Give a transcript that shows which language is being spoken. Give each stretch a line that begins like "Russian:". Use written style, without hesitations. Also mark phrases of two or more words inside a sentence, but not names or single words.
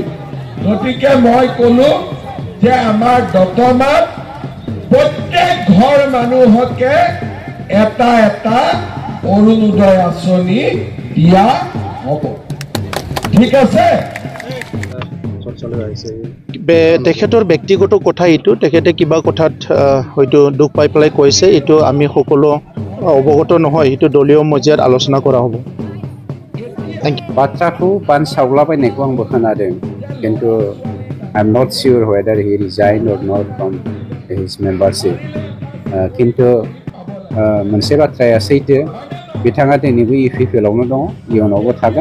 Assamese: গতিকে মই ক'লো যে আমাৰ দতমাত প্ৰত্যেক ঘৰ মানুহকে এটা এটা অৰুণোদয় আঁচনি দিয়া হ'ব। ঠিক আছে? তেখেতৰ ব্যক্তিগত কথা এইটো, তেখেতে কিবা কথাত হয়তো দুখ পাই পেলাই কৈছে, এইটো আমি সকলো অৱগত নহয়, এইটো দলীয় মজিয়াত আলোচনা কৰা হ'ব।
Bodo: बाथ्राखौ बानसावलाबायनायखौ आंबो खोनादों, किन्तु
English: I am not sure whether he resign or not from his membership.
Bodo: किन्तु मोनसे बाथ्राया सैथो, बिथाङा दिनैबो इउपिपिएलआवनो दङ, इयुनावबो थागोन।